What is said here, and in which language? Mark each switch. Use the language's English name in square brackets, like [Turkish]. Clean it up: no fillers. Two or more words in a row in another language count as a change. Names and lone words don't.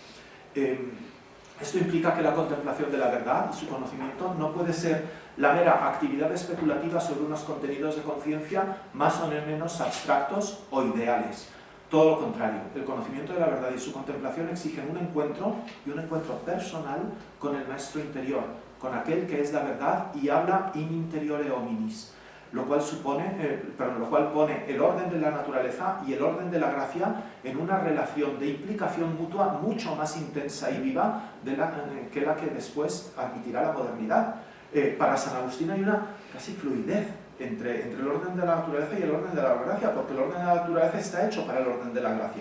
[Spanish] Esto implica que la contemplación de la verdad y su conocimiento no puede ser la mera actividad especulativa sobre unos contenidos de conciencia más o menos abstractos o ideales. Todo lo contrario, el conocimiento de la verdad y su contemplación exigen un encuentro personal con el maestro interior, con aquel que es la verdad y habla [Latin] in interiore hominis, [Spanish] lo cual pone el orden de la naturaleza y el orden de la gracia en una relación de implicación mutua mucho más intensa y viva que la que después admitirá la modernidad. Para San Agustín hay una casi fluidez entre el orden de la naturaleza y el orden de la gracia, porque el orden de la naturaleza está hecho para el orden de la gracia.